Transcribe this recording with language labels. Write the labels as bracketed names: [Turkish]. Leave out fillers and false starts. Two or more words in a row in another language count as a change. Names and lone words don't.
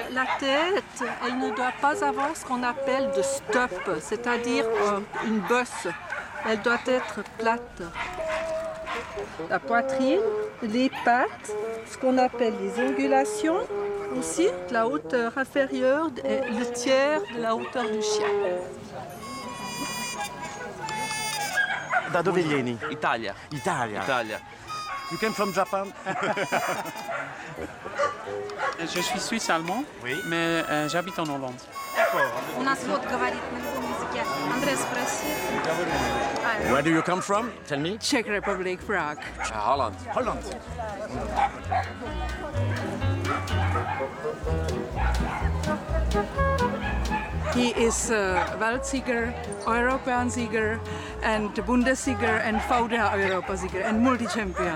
[French] La tête, elle ne doit pas avoir ce qu'on appelle de stop, c'est-à-dire une bosse. Elle doit être plate. La poitrine, les pattes, ce qu'on appelle les ongulations, aussi la hauteur inférieure est le tiers de la hauteur du chien. [Italian] Da dove vieni? Italia. Italia. Italia. [English] You came from Japan? [French] Je suis suisse-allemand, Oui. mais j'habite en Hollande. [Russian] У нас вот говорит на любом языке. Андрей, спроси. [English] Where do you come from? Tell me. Czech Republic, Prague. Holland. Holland. He is [German] Weltsieger, Europasieger, [English] and Bundesliga and VDA-Europasieger and multi-champion.